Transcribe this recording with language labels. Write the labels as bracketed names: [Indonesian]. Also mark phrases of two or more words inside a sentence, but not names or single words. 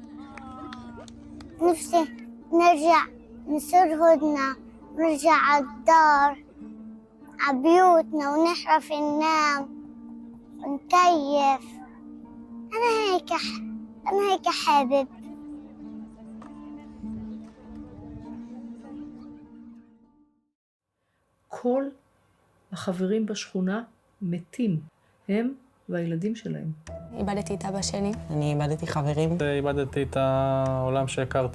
[Arabic] نفسي نرجع نصير هدنة ونرجع على الدار على بيوتنا ونحرف ننام ونكيف. أنا هيك حابب. [Hebrew] כל החברים בשכונה מתים, הם והילדים שלהם. איבדתי את אבא שלי. אני איבדתי חברים. איבדתי את העולם שהכרתי.